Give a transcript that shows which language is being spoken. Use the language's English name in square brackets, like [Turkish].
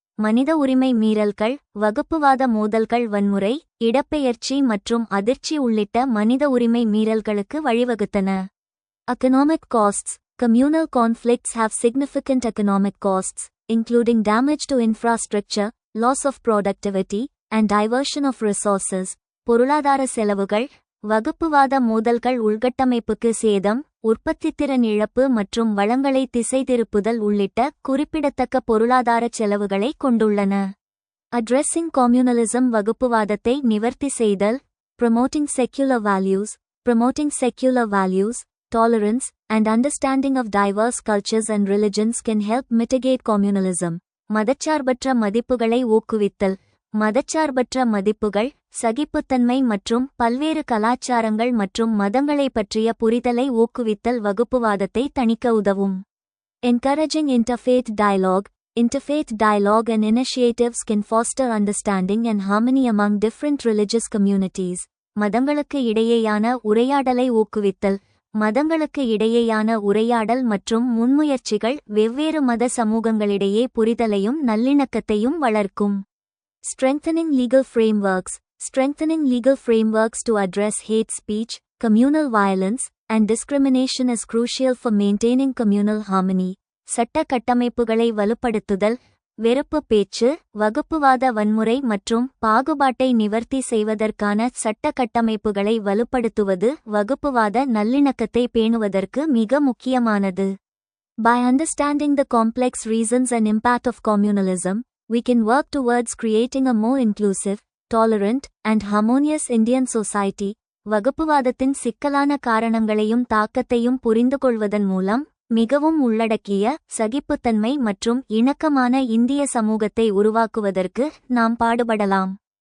[Tamil] மனித உரிமை மீறல்கள், வகுப்புவாத மோதல்கள், வன்முறை, இடப்பெயர்ச்சி மற்றும் அதிர்ச்சி உள்ளிட்ட மனித உரிமை மீறல்களுக்கு வழிவகுத்தன. [English] Economic costs. Communal conflicts have significant economic costs, including damage to infrastructure, loss of productivity, and diversion of resources. [Tamil] பொருளாதார செலவுகள். வகுப்புவாத மோதல்கள் உள்கட்டமைப்புக்கு சேதம், உற்பத்தித்திறன் இழப்பு மற்றும் வளங்களை திசை திருப்புதல் உள்ளிட்ட குறிப்பிடத்தக்க பொருளாதார செலவுகளை கொண்டுள்ளன. [English] Addressing communalism. [Tamil] வகுப்புவாதத்தை நிவர்த்தி செய்தல். [English] Promoting secular values. Promoting secular values, tolerance, and understanding of diverse cultures and religions can help mitigate communalism. [Tamil] மதச்சார்பற்ற மதிப்புகளை ஊக்குவித்தல். மதச்சார்பற்ற மதிப்புகள், சகிப்புத்தன்மை மற்றும் பல்வேறு கலாச்சாரங்கள் மற்றும் மதங்களை பற்றிய புரிதலை ஊக்குவித்தல் வகுப்புவாதத்தை தணிக்க உதவும். [English] Encouraging interfaith dialogue. Interfaith dialogue and initiatives can foster understanding and harmony among different religious communities. [Tamil] மதங்களுக்கு இடையேயான உரையாடலை ஊக்குவித்தல். மதங்களுக்கு இடையேயான உரையாடல் மற்றும் முன்முயற்சிகள் வெவ்வேறு மத சமூகங்களிடையே புரிதலையும் நல்லிணக்கத்தையும் வளர்க்கும். [English] Strengthening legal frameworks. Strengthening legal frameworks to address hate speech, communal violence, and discrimination is crucial for maintaining communal harmony. [Tamil] சட்ட கட்டமைப்புகளை வலுப்படுத்துதல். வெறுப்பு பேச்சு, வகுப்புவாத வன்முறை மற்றும் பாகுபாட்டை நிவர்த்தி செய்வதற்கான சட்ட கட்டமைப்புகளை வலுப்படுத்துவது வகுப்புவாத நல்லிணக்கத்தை பேணுவதற்கு மிக முக்கியமானது. [English] By understanding the complex reasons and impact of communalism, we can work towards creating a more inclusive, tolerant, and harmonious Indian society. [Tamil] வகுப்புவாதத்தின் சிக்கலான காரணங்களையும் தாக்கத்தையும் புரிந்துகொள்வதன் மூலம் மிகவும் உள்ளடக்கிய, சகிப்புத்தன்மை மற்றும் இணக்கமான இந்திய சமூகத்தை உருவாக்குவதற்கு நாம் பாடுபடலாம்.